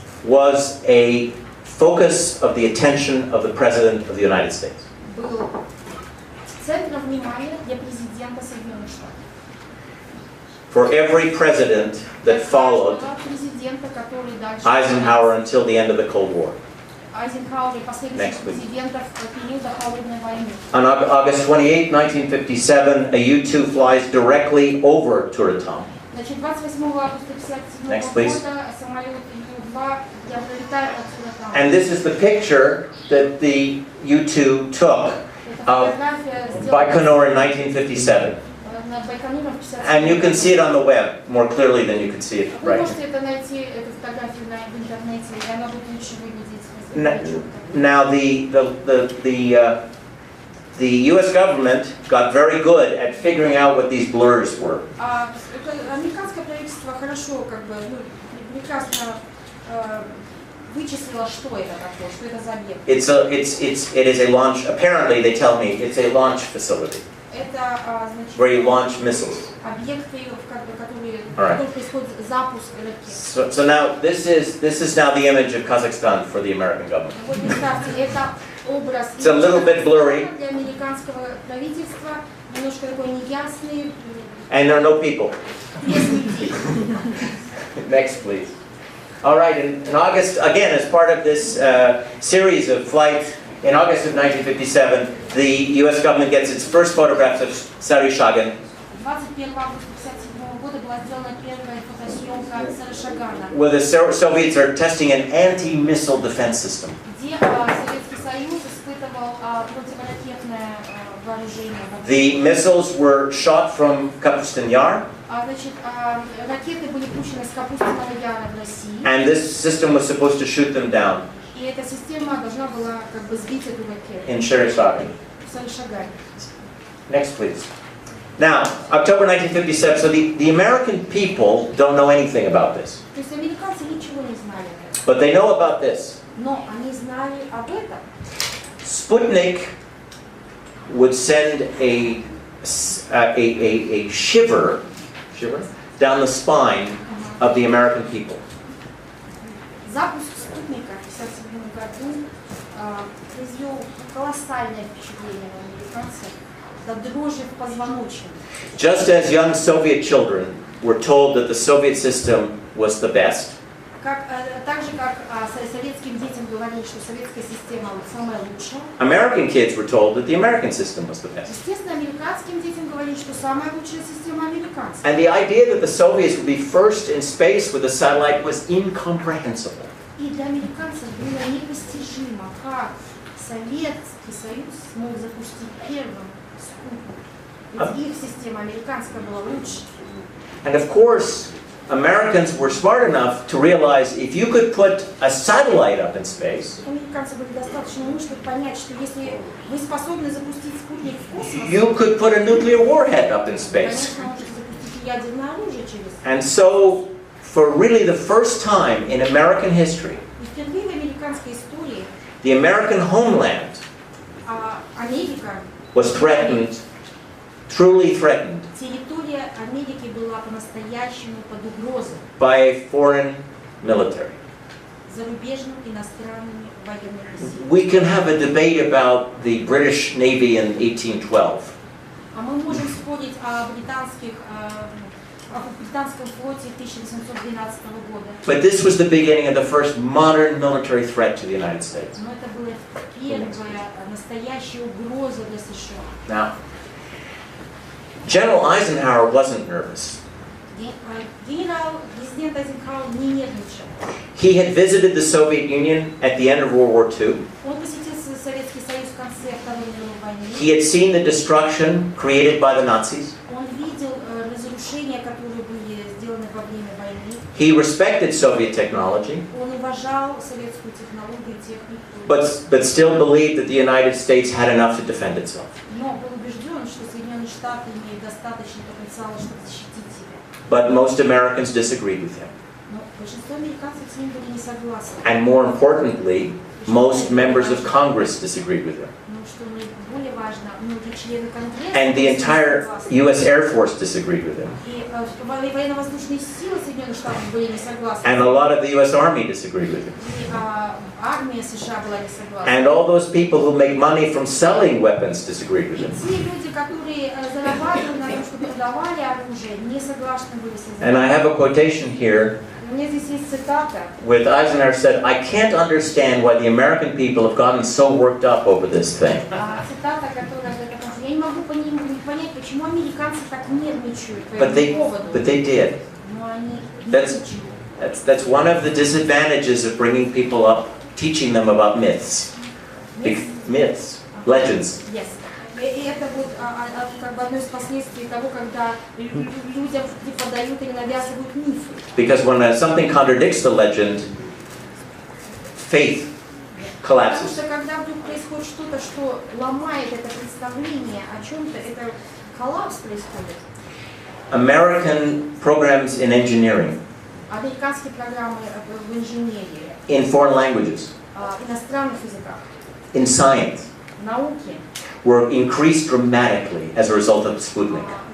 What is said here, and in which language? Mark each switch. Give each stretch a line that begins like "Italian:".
English: was a focus of the attention of the President of the United States.
Russian: был центром внимания для президента Соединенных Штатов.
English: For every president that followed
Russian: Президента, который дальше
English: Eisenhower until the end of the Cold War.
Russian: Айзенхауэр и последних
English: Next, please.
Russian: президентов периода холодной войны.
English: On August 28, 1957, a U-2 flies directly over Turatam.
Russian: Значит, 28 августа 1957
English: Next, please.
Russian: года самолет Ю-2 пролетает над Туратам.
English: And this is the picture that the U-2 took of Baikonur in 1957.
Russian: Над Байконуром в 1957
English: And you can see it on the web more clearly than you can see it
Russian: Вы
English: right
Russian: это найти, эту фотографию в интернете, и она будет лучше выглядеть.
English: Now the U.S. government got very good at figuring out what these blurs were.
Russian: Американское правительство хорошо, прекрасно вычислило, что это такое, что это за объект.
English: It is a launch. Apparently, they tell me it's a launch facility
Russian: Это, значит,
English: where you launch missiles.
Russian: объекты, которые
English: Alright.
Russian: происходит запуск ракет.
English: So now this is now the image of Kazakhstan for the American government.
Russian: Вот представьте, это образ
English: It's a little bit blurry.
Russian: для американского правительства, немножко такой неясный,
English: And there are no people.
Russian: без людей.
English: Next, please. All right, in August, again, as part of this series of flights, in August of 1957, the U.S. government gets its first photographs of Saryshagan.
Russian: 21 августа 1957 года была сделана первая фотосъемка Сарышагана,
English: Where the Soviets are testing an anti-missile defense system.
Russian: где Советский Союз испытывал противоракетное вооружение.
English: The missiles were shot from Kapustin Yar,
Russian: Значит, ракеты были пущены с Капустиного Яра в России,
English: and this system was supposed to shoot them down
Russian: и эта система должна была сбить эту ракету
English: in Saryshagan.
Russian: в Сарышагане.
English: Next, please. Now, October 1957, so the American people don't know anything about this,
Russian: То есть американцы ничего не знали об этом,
English: but they know about this.
Russian: но они знали об этом.
English: Sputnik would send a shiver down the spine of the American people.
Russian: Запуск спутника в 1957 году произвел колоссальное впечатление на американцев, до дрожи в позвоночнике.
English: Just as young Soviet children were told that the Soviet system was the best,
Russian: Так же, как советским детям говорили, что советская система самая лучшая,
English: American kids were told that the American system was the best.
Russian: естественно, американским детям говорили, что самая лучшая система американцев.
English: And the idea that the Soviets would be first in space with a satellite was incomprehensible.
Russian: И для американцев было непостижимо, как Советский Союз смог запустить первым спутник. Ведь их система американская была лучше.
English: And of course, Americans were smart enough to realize if you could put a satellite up in space,
Russian: Американцы были достаточно умны, чтобы понять, что если вы способны запустить спутник в космос,
English: you could put a nuclear warhead up in space.
Russian: конечно, можете запустить ядерное оружие через.
English: And so, for really the first time in American history,
Russian: И впервые в американской истории
English: the American homeland
Russian: Америка,
English: was threatened, truly threatened,
Russian: территория Америки была по-настоящему под угрозой
English: by a foreign military.
Russian: зарубежным иностранными военными силами.
English: We can have a debate about the British Navy in 1812.
Russian: А мы можем спорить о британских в британском флоте 1812 года.
English: But this was the beginning of the first modern military threat to the United States.
Russian: Но это была первая настоящая угроза для США.
English: Now, General Eisenhower wasn't nervous.
Russian: Президент Эйзенхауэр не нервничал.
English: He had visited the Soviet Union at the end of World War II.
Russian: Он посетил Советский Союз в конце Второй мировой войны.
English: He had seen the destruction created by the Nazis.
Russian: Он видел разрушения, которые были сделаны во время войны.
English: He respected Soviet technology,
Russian: Он уважал советскую технологию и технику.
English: but still believed that the United States had enough to defend itself.
Russian: Но был убежден, что Соединенные Штаты имеют достаточный потенциал, чтобы защитить себя.
English: But most Americans disagreed with him.
Russian: Но большинство американцев с ним были не согласны.
English: And more importantly, most members of Congress disagreed with him.
Russian: Ну, что более важно, многие члены Конгресса
English: And the entire U.S. Air Force disagreed with him.
Russian: и военно-воздушные силы Соединенных Штатов были не согласны.
English: And a lot of the U.S. Army disagreed with him.
Russian: И армия США была не согласна.
English: And all those people who make money from selling weapons disagreed with
Russian: И
English: him.
Russian: те люди, которые зарабатывали на том, что продавали оружие, не согласны были с
English: And I have a quotation here.
Russian: У меня здесь есть цитата.
English: With Eisenhower said, "I can't understand why the American people have gotten so worked up over this thing."
Russian: Цитата, которая говорит о том, что я не могу понять, почему американцы так нервничают по этому поводу.
English: But they did.
Russian: Но они
English: That's one of the disadvantages of bringing people up, teaching them about myths. Myths, legends. Yes.
Russian: И это вот как бы одно из последствий того, когда людям преподают или навязывают мифы.
English: Because when something contradicts the legend, faith
Russian: Потому
English: collapses.
Russian: что когда вдруг происходит что-то, что ломает это представление о чем-то, это коллапс происходит.
English: American programs in engineering,
Russian: Американские программы в инженерии,
English: in foreign languages,
Russian: иностранных языках,
English: in science,
Russian: в науке
English: were increased dramatically as a result of Sputnik.